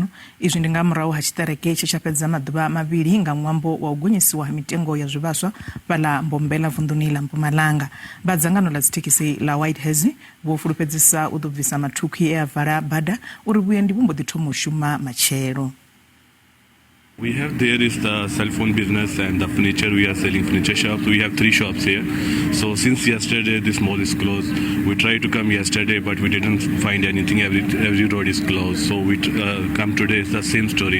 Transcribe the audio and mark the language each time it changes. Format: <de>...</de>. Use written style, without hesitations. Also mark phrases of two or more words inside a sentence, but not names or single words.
<ve>Izwi ndi ngamurahu ha tshiтерeke tshe, tsha, fhedza maduvha mavhili nga nwambo wa u gonyiswa ha mitengo ya zwivhaswa fhala Mbombela vunduni la Mpumalanga. Vha dzangano la dzithekhisi la Whitehazy vho fulufhedzisa u ḓo bvisa mathukhi e a vala bada uri vhuendi vhu mbo ḓi thoma u shuma matshelo.</ve> <en>We have there is the cell phone business and the furniture. We are selling furniture shops. We have 3 shops here. So since yesterday this mall is closed. We tried to come yesterday but we didn't find anything. Every road is closed. So we come today. It's the same story.</en>